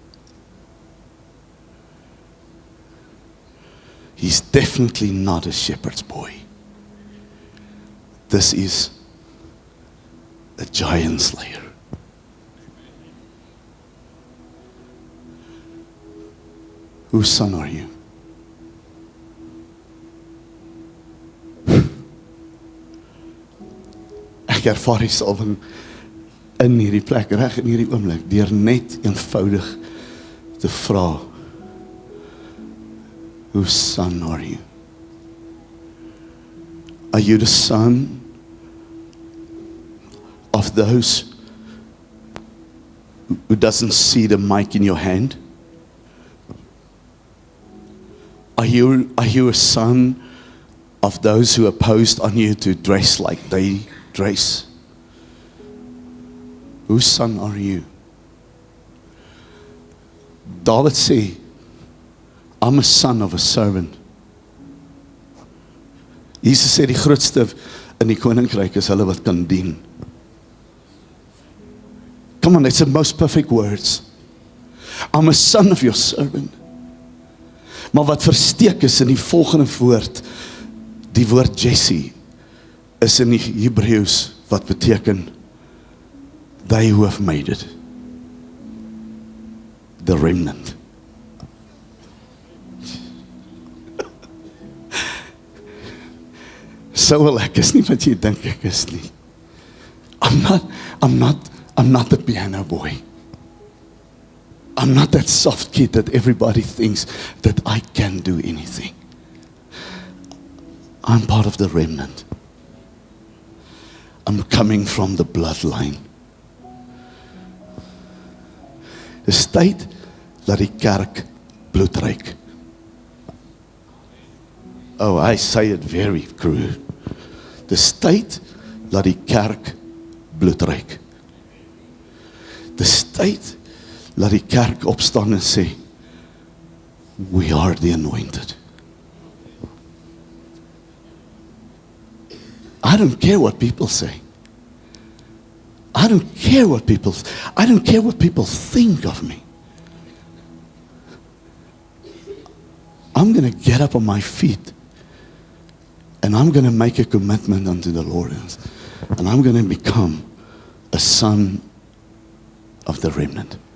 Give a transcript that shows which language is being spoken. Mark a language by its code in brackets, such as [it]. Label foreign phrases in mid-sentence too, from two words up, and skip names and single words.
[en] He's definitely not a shepherd's boy. This is a giant slayer. Whose son are you? [af] Ek ervaar myself in hierdie plek, reg in hierdie oomblik, deur net eenvoudig te vra, [en] whose son are you? Are you the son of those who doesn't see the mic in your hand? Are you a son of those who are opposed on you to dress like they dress? Whose son are you? David sê, I'm a son of a servant. [af] Jesus sê die grootste in die koninkryk is hulle wat kan dien. [en] Come on, it's the most perfect words. I'm a son of your servant. [af] Maar wat versteek is in die volgende woord, die woord Jesse, is in die Hebreeus wat beteken, [en] they who have made it. The remnant. [af] So wel, ek is nie wat jy dink ek is nie. [en] I'm not the piano boy. I'm not that soft kid that everybody thinks that I can do anything. I'm part of the remnant. I'm coming from the bloodline. [af] Dis tyd dat die kerk bloed ruik. [en] Oh, I say it very crude. [af] Dis tyd dat die kerk bloed ruik. Dis tyd dat die kerk opstaan en sê, [en] we are the anointed. I don't care what people say. I don't care what people think of me. I'm going to get up on my feet and I'm going to make a commitment unto the Lord, and I'm going to become a son of the remnant.